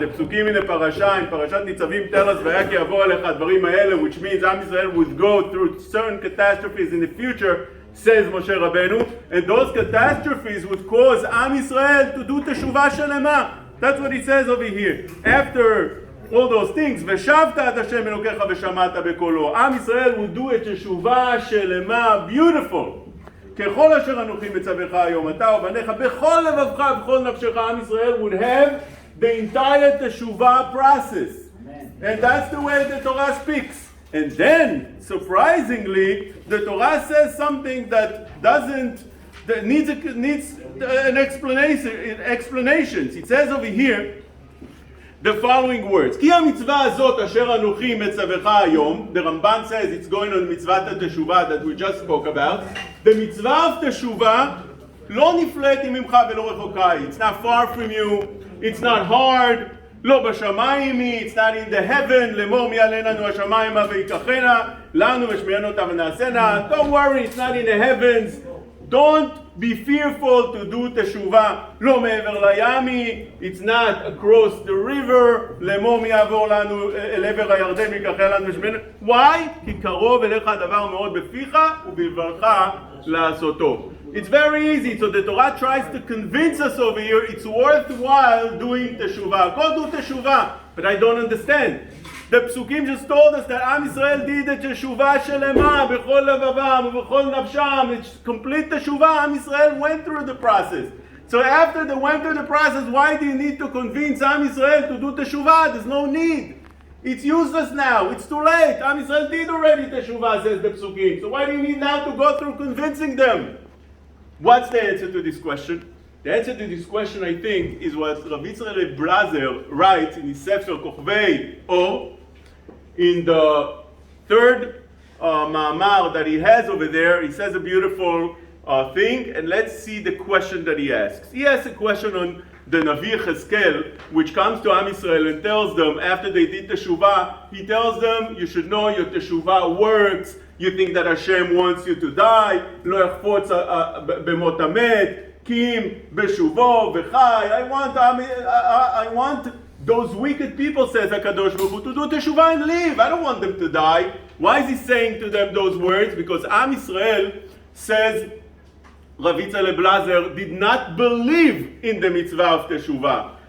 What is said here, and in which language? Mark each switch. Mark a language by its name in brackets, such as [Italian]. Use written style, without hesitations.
[English] The psukim in the parasha, in Parashat Nitsavim, tell us, [Hebrew] "V'yak yavo alecha dvarim ha'ele," [English] which means Am Yisrael would go through certain catastrophes in the future, says Moshe Rabbeinu, and those catastrophes would cause Am Yisrael to do teshuvah shelema. That's what he says over here. After all those things, [Hebrew] "V'shavta ad Hashem Elokecha v'shamata bekolo." [English] Am Yisrael would do a teshuvah shelema, beautiful. [Hebrew] ככל אשר אנוכי מצווך היום, אתה ובניך בכל לבבך ובכל נפשך, [English] Am Yisrael would have the entire teshuvah process. And that's the way the Torah speaks. And then, surprisingly, the Torah says something that needs an explanation. It says over here the following words. [Hebrew] כי המצווה הזאת אשר אנוכי מצווך היום, [English] the Ramban says it's going on mitzvah teshuvah that we just spoke about. The mitzvah of teshuvah [Hebrew] לא נפלאת ממך ולא רחוקה. [English] It's not far from you, it's not hard, [Hebrew] לא בשמיים היא, [English] it's not in the heaven, [Hebrew] לאמור מי עלינו השמיימה ויקחנה, לנו ושמיענו אותה ונעשנה. [English] Don't worry, it's not in the heavens. Don't be fearful to do teshuvah. [Hebrew] לא מעבר לימי, [English] it's not across the river. [Hebrew] לאמור מי יעבור לנו אל עבר הירדן ויקחה לנו ושמיענו. [English] Why? [Hebrew] כי קרוב אליך הדבר מאוד בפיך ובלבבך לעשותו. [English] It's very easy. So the Torah tries to convince us over here it's worthwhile doing teshuvah. Go do teshuvah. But I don't understand. The psukim just told us that Am Yisrael did a teshuvah shelema [Hebrew] b'chol levavam u'b'chol nafsham. [English] It's complete teshuvah. Am Yisrael went through the process. So after they went through the process, why do you need to convince Am Yisrael to do teshuvah? There's no need. It's useless now. It's too late. Am Yisrael did already teshuvah, says the psukim. So why do you need now to go through convincing them? What's the answer to this question? The answer to this question, I think, is what Rav Yitzchak Blazer writes in his Sefer Kochvei Or, in the third ma'amar that he has over there. He says a beautiful thing, and let's see the question that he asks. He asks a question on the Navi Cheskel, which comes to Am Yisrael and tells them, after they did teshuvah, he tells them, you should know your teshuvah works. You think that Hashem wants you to die. [Hebrew] לא יחפוץ במות המת, קים בשובו וחי. [English] I want those wicked people, says HaKadosh Baruch Hu, to do teshuvah and leave. I don't want them to die. Why is he saying to them those words? Because Am Yisrael, says Rav Yitzchak Blazer, did not believe in the mitzvah of teshuvah.